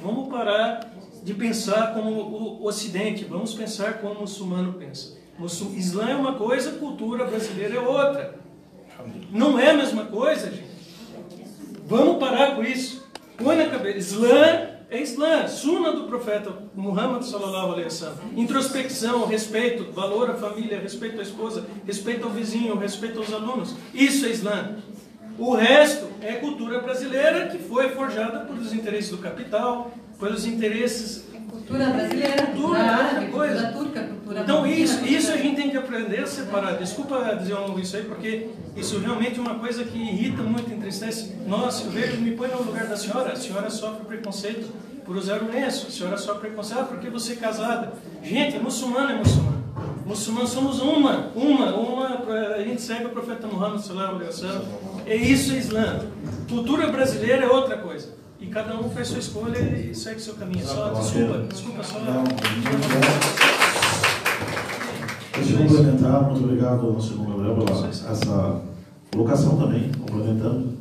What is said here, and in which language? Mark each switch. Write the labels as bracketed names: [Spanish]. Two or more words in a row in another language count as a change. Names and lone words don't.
[Portuguese] Vamos parar de pensar como o Ocidente. Vamos pensar como o muçulmano pensa. Islã é uma coisa, cultura brasileira é outra. Não é a mesma coisa, gente. Vamos parar com isso. Põe na cabeça. Islã é Islã. Sunna do profeta Muhammad [Arabic] صلى الله عليه وسلم. [Portuguese] Introspecção, respeito, valor à família, respeito à esposa, respeito ao vizinho, respeito aos alunos. Isso é Islã. O resto é cultura brasileira que foi forjada pelos interesses do capital, pelos interesses... Cultura brasileira, cultura árabe, cultura turca, cultura... Então isso a gente tem que aprender a separar. Desculpa dizer isso aí, porque isso realmente é uma coisa que irrita muito, entristece. Nossa, eu vejo, me põe no lugar da senhora. A senhora sofre preconceito por usar o lenço. A senhora sofre preconceito porque você é casada. Gente, muçulmano é muçulmano. Muçulmanos somos uma. A gente segue o profeta Muhammad [Arabic] صلى الله عليه وسلم. [Portuguese] É isso, é Islã. Cultura brasileira é outra coisa. E cada um faz sua escolha e segue seu caminho. Desculpa só. Deixa eu complementar. Muito obrigado ao senhor Gabriel pela essa colocação também, complementando.